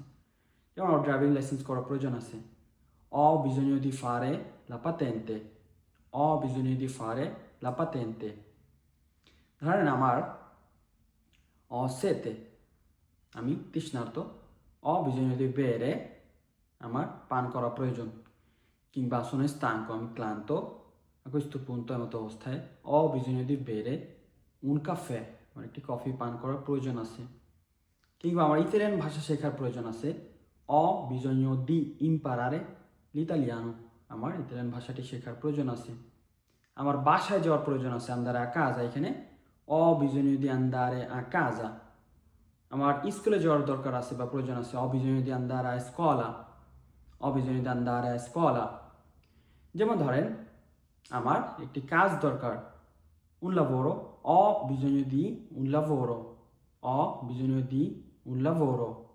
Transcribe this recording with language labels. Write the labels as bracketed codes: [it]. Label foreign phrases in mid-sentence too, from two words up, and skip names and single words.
[bn] যেমন আমার ড্রাইভিং লাইসেন্স করার প্রয়োজন আছে, [it] ho bisogno di fare la patente. ho bisogno di fare la patente. [bn] ধরেন আমার সেতে আমি তৃষ্ণার্ত, [it] ho bisogno di bere [bn] আমার পান করা প্রয়োজন। কিংবা [it] sono stanco [bn] আমি ক্লান্ত, [it] a questo punto [bn] এমতো অবস্থায় [it] ho bisogno di bere un caffè [bn] আমার একটি কফি পান করার প্রয়োজন আছে। কিংবা আমার ইতালিয়ান ভাষা শেখার প্রয়োজন আছে, [it] ho bisogno di imparare l'italiano [bn] আমার ইতালিয়ান ভাষাটি শেখার প্রয়োজন আছে। আমার বাসায় যাওয়ার প্রয়োজন আছে, [it] andare a casa, এখানে ho bisogno di andare a casa। [bn] আমার স্কুলে যাওয়ার দরকার আছে বা প্রয়োজন আছে, [it] ho bisogno di andare a scuola। ho bisogno di andare a scuola। [bn] যেমন ধরেন আমার একটি কাজ দরকার, [it] un lavoro, ho bisogno di un lavoro। ho bisogno di un lavoro।